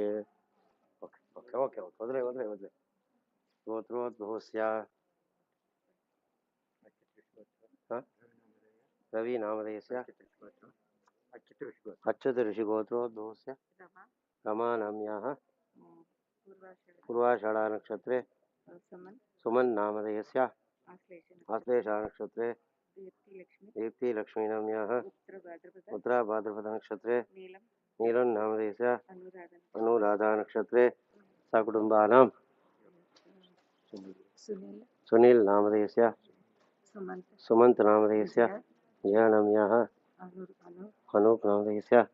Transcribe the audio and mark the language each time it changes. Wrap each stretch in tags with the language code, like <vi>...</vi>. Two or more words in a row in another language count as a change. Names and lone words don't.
<en>okay okay okay okay</en> <te>వదిలే వదిలే వదిలే.</te> <sa>గోత్రోద్భవస్య రవి నామధేయస్య అచ్యుత ఋషి గోత్రోద్భవస్య రమా నామ్యాः पूर्वाषाढ़ा नक्षत्रे सुमन नामधेयस्य आश्लेषा नक्षत्रे दीप्ति लक्ष्मी नाम्याः उत्तरा भाद्रपद नक्षत्रे नीलं नामधेयस्य अनुराधा नक्षत्रे सकुटुम्बानां सुनील नामधेयस्य सुमंत नामधेयस्य जया नाम्याः अनूप नामधेयस्य</sa>